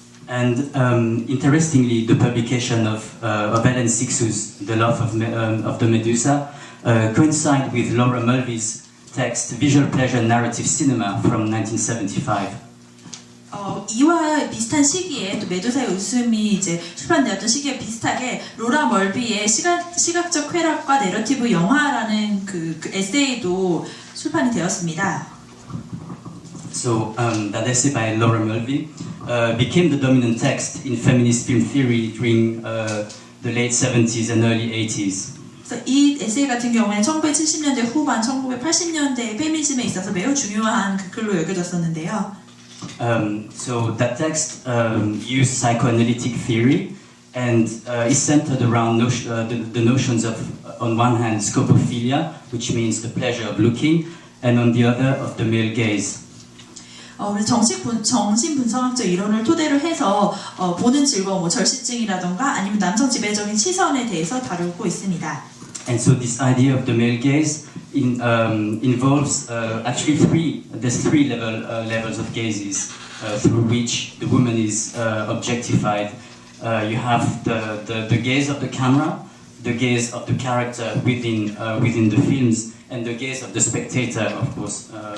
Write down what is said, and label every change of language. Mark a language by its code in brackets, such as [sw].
[en] And interestingly, the publication of Hélène Cixous, The Love of the Medusa, coincide with Laura Mulvey's text, Visual Pleasure Narrative Cinema, from 1975. [ko] 이와 비슷한 시기에 또 메두사의 웃음이 이제 출판되었던 시기에 비슷하게 로라 멀비의 시각적 쾌락과 내러티브 영화라는 그 에세이도 출판이 되었습니다. [en] So that essay by Laura Mulvey became the dominant text in feminist film theory during the late 70s and early 80s. [ko] 그래서 이 에세이 같은 경우에는 1970년대 후반, 1980년대 페미니즘에 있어서 매우 중요한 그 글로 여겨졌었는데요. [en] So that text used psychoanalytic theory and is centered around the notions of, on one hand, scopophilia, which means the pleasure of looking, and on the other, of the male gaze. [ko] 그래서 정신분석학적 이론을 토대로 해서 보는 즐거움, 뭐 절시증이라던가 아니면 남성 지배적인 시선에 대해서 다루고 있습니다. [en] And so this idea of the male gaze involves actually there's three levels of gazes through which the woman is objectified. You have the gaze of the camera, the gaze of the character within the films, and the gaze of the spectator, of course.